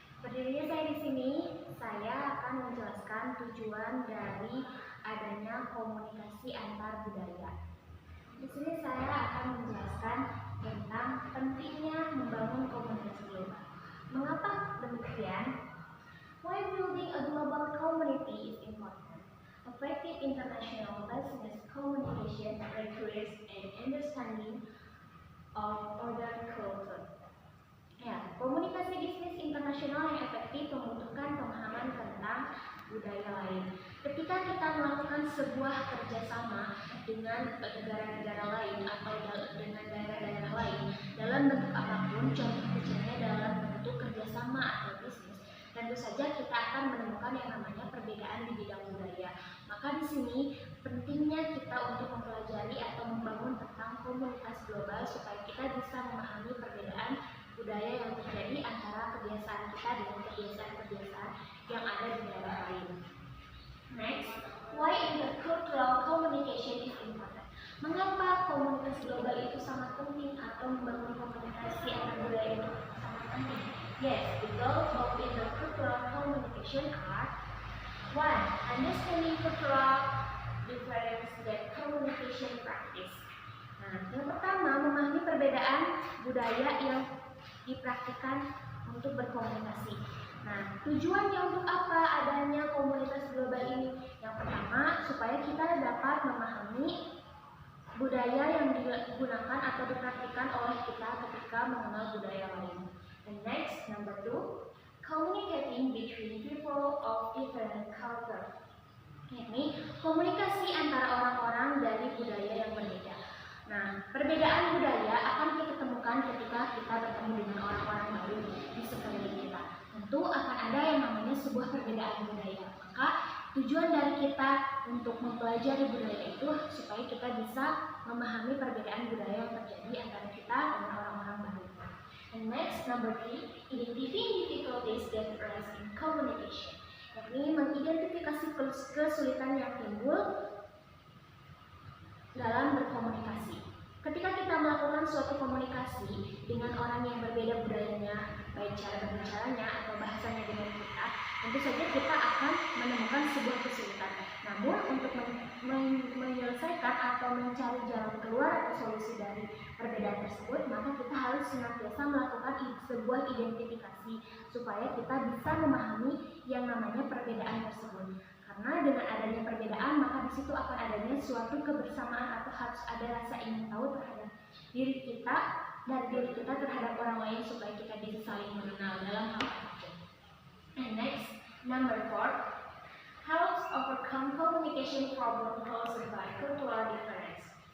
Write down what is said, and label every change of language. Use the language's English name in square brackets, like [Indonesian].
[Indonesian] Jadi saya di sini akan menjelaskan tujuan dari adanya komunikasi antar budaya. Di sini saya akan menjelaskan tentang pentingnya membangun komunikasi global. Mengapa demikian? [English] Why building a global community is important. Effective international business communication requires an understanding of other culture. [Indonesian] Ya, komunikasi bisnis internasional yang efektif membutuhkan pemahaman tentang budaya lain. Ketika kita melakukan sebuah kerjasama dengan negara-negara lain atau dengan daerah-daerah lain dalam bentuk apapun, contoh kecilnya dalam bentuk kerjasama atau bisnis, tentu saja kita akan menemukan yang namanya perbedaan di bidang budaya. Maka di sini pentingnya kita untuk mempelajari atau membangun tentang komunitas global supaya kita bisa memahami perbedaan budaya yang terjadi antara kebiasaan kita dengan kebiasaan-kebiasaan yang ada di daerah lain. [English] Next, why intercultural communication is important? [Indonesian] Mengapa komunikasi global itu sangat penting atau membangun komunikasi antar budaya itu sangat penting? [English] Yes, the goals of intercultural communication are: 1. Understanding cultural difference and communication practice. [Indonesian] Nah, yang pertama, memahami perbedaan budaya yang dipraktikkan untuk berkomunikasi. Nah, tujuannya untuk apa adanya komunitas global ini? Yang pertama, supaya kita dapat memahami budaya yang digunakan atau dipraktikkan oleh kita ketika mengenal budaya lain. [English] And next, number 2, communicating between people of different culture. [Indonesian] Ini komunikasi antara orang-orang dari budaya yang berbeda. Nah, perbedaan budaya akan kita temukan ketika kita bertemu dengan orang-orang baru di sekeliling kita. Tentu akan ada yang namanya sebuah perbedaan budaya. Maka tujuan dari kita untuk mempelajari budaya itu supaya kita bisa memahami perbedaan budaya yang terjadi antara kita dengan orang-orang baru. [English] And next, number 3, identifying difficulties that arise in communication. [Indonesian] Yakni mengidentifikasi kesulitan yang timbul dalam berkomunikasi. Ketika kita melakukan suatu komunikasi dengan orang yang berbeda budayanya, baik cara berbicaranya atau bahasanya dengan kita, tentu saja kita akan menemukan sebuah kesulitan. Namun untuk menyelesaikan atau mencari jalan keluar atau solusi dari perbedaan tersebut, maka kita harus senantiasa melakukan sebuah identifikasi supaya kita bisa memahami yang namanya perbedaan tersebut. Karena dengan adanya perbedaan, maka di situ akan adanya suatu kebersamaan atau harus ada rasa ingin tahu terhadap diri kita dan diri kita terhadap orang lain supaya kita bisa saling mengenal dalam hal apapun. [English] And next, number 4, helps overcome communication problem caused by cultural difference.